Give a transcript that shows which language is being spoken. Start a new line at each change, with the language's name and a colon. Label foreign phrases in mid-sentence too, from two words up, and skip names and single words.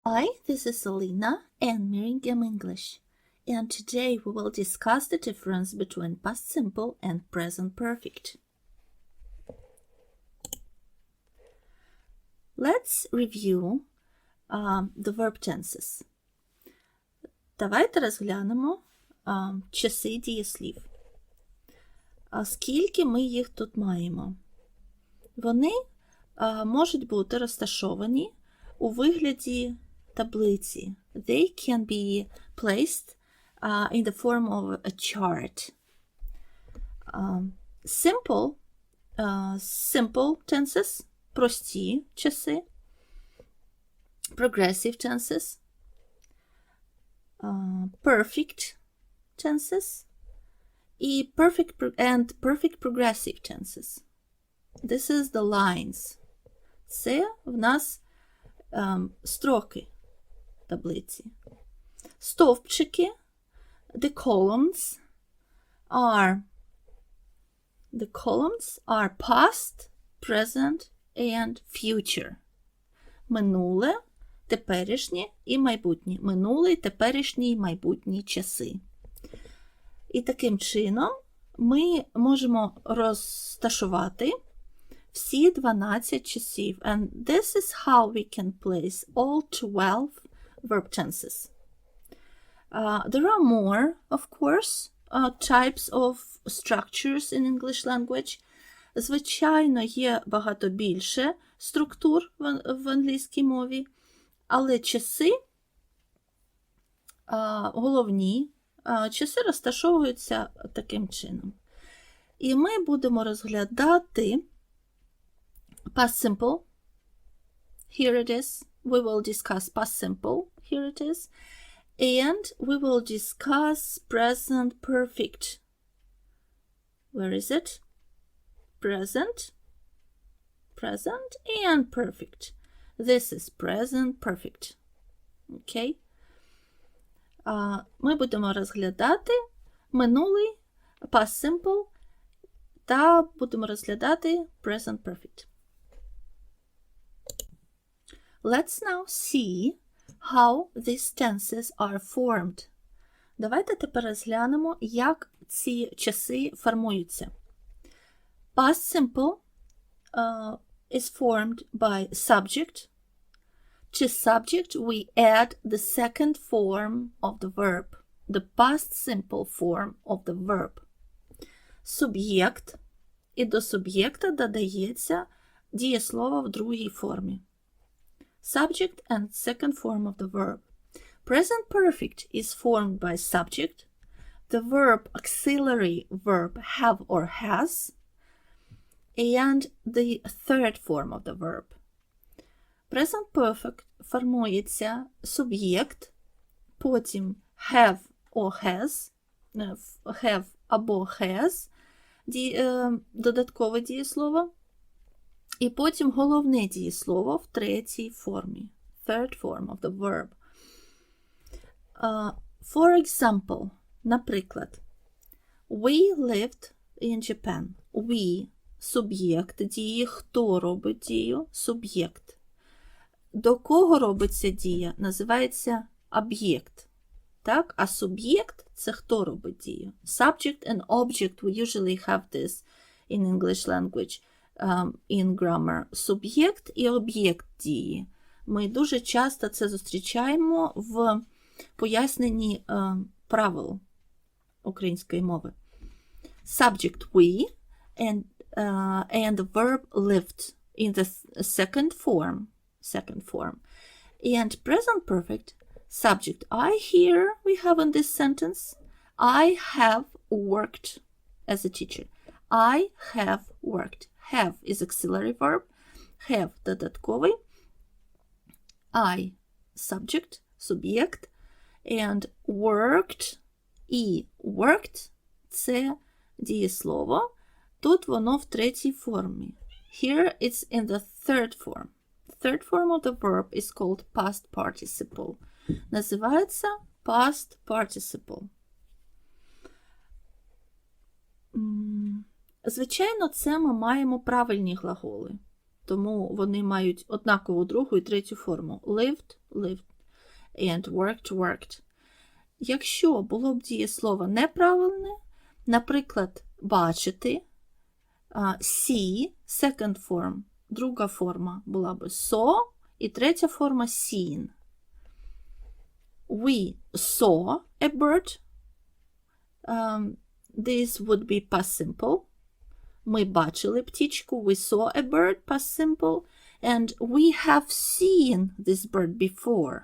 English: Hi, this is Alina and Birmingham English, and today we will discuss the difference between past simple and present perfect. Let's review the verb tenses.
Ukrainian: Давайте розглянемо часи дієслів. Скільки ми їх тут маємо? Вони можуть бути розташовані у вигляді таблиці.
English: They can be placed in the form of a chart. Simple tenses –
Ukrainian: прості часи.
English: Progressive tenses. Perfect tenses. І perfect progressive tenses. This is the lines.
Ukrainian: Це в нас строки таблиці. Стовпчики,
English: the columns are past, present and future.
Ukrainian: Минуле, теперішнє і майбутнє. Минуле, теперішнє і майбутні часи. І таким чином ми можемо розташувати всі 12 часів.
English: And this is how we can place all 12 verb tenses. There are more, of course, types of structures in English language.
Ukrainian: Звичайно, є багато більше структур в англійській мові, але часи, головні часи розташовуються таким чином. І ми будемо розглядати
English: past simple. Here it is. We will discuss past simple. Here it is. And we will discuss present perfect. Where is it? Present and perfect. This is present perfect.
Ukrainian: Okay? Ми будемо розглядати минулий,
English: past simple,
Ukrainian: та будемо розглядати
English: present perfect. Let's now see how these tenses are formed.
Ukrainian: Давайте тепер розглянемо, як ці часи формуються.
English: Past simple is formed by subject. To subject we add the second form of the verb, the past simple form of the verb.
Ukrainian: Суб'єкт, і до суб'єкта додається дієслово в другій формі.
English: Subject and second form of the verb. Present perfect is formed by subject, the verb auxiliary verb have or has, and the third form of the verb. Present perfect
Ukrainian: формується суб'єкт, потім
English: have or has,
Ukrainian: have або has, додаткове дієслово, і потім головне дієслово в третій формі.
English: Third form of the verb. For example, наприклад, we lived in Japan. We –
Ukrainian: суб'єкт дії. Хто робить дію? Суб'єкт. До кого робиться дія? Називається об'єкт. Так? А суб'єкт – це хто робить дію?
English: Subject and object, we usually have this in English language. In grammar.
Ukrainian: Суб'єкт і об'єкт дії. Ми дуже часто це зустрічаємо в поясненні правил української мови.
English: Subject we and the verb lived in the second form. And present perfect subject I here we have in this sentence. I have worked as a teacher. I have worked. Have is auxiliary verb. Have додатковий. I subject,
Ukrainian: суб'єкт.
English: And worked
Ukrainian: і worked це дієслово. Тут воно в третій формі.
English: Here it's in the third form. The third form of the verb is called past participle.
Ukrainian: Називається
English: past participle.
Ukrainian: Звичайно, це ми маємо правильні глаголи, тому вони мають однакову другу і третю форму.
English: Lived, lived, and worked.
Ukrainian: Якщо було б дієслово неправильне, наприклад, бачити,
English: see, second form,
Ukrainian: друга форма була б saw, і третя форма seen.
English: We saw a bird. This would be past simple.
Ukrainian: Ми бачили птічку.
English: We saw a bird, past simple. And we have seen this bird before.